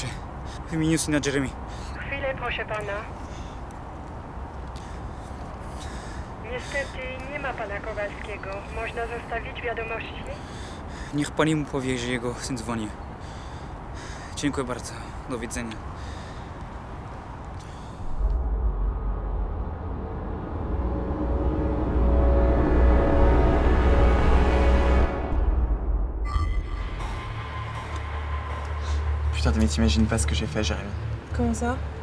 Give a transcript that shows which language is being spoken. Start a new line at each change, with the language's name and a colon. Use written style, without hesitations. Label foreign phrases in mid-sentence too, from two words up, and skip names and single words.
Polish: W imieniu syna Jeremy. Chwilę, proszę pana. Niestety nie ma pana Kowalskiego. Można zostawić wiadomości? Niech pani mu powie, że jego syn dzwoni. Dziękuję bardzo. Do widzenia.
French: Putain, mais t'imagines pas ce que j'ai fait à Jérémy.